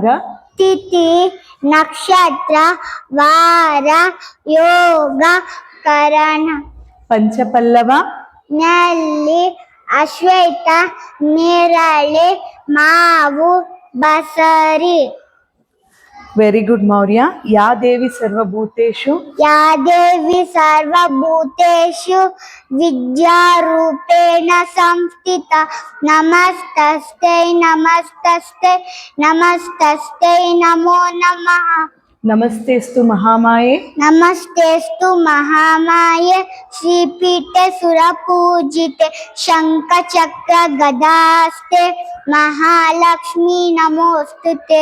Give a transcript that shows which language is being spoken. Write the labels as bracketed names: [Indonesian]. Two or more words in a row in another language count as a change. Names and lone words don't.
[Kannada] ತಿಥಿ ನಕ್ಷತ್ರ ವಾರ ಯೋಗ ಕರಣ. ಪಂಚಪಲ್ಲವ ನಲ್ಲಿ ಅಶ್ವೇತ ನೇರಳೆ ಮಾವು ಬಸರಿ. [English] very good [Sanskrit] ಮೌರ್ಯ. ಯಾ ದೇವಿ ಸರ್ವಭೂತೇಷು या देवी सर्वभूतेषु विद्यारूपेण संस्थिता नमस्तस्ते नमस्तस्ते नमस्तस्ते नमो नमः. ನಮಸ್ತೆಸ್ತು ಮಹಾಮಾಯೆ. नमस्तेस्तु महामाये श्रीपीठे सुरपूजिते शंखचक्र गदास्ते महालक्ष्मी नमोस्तुते.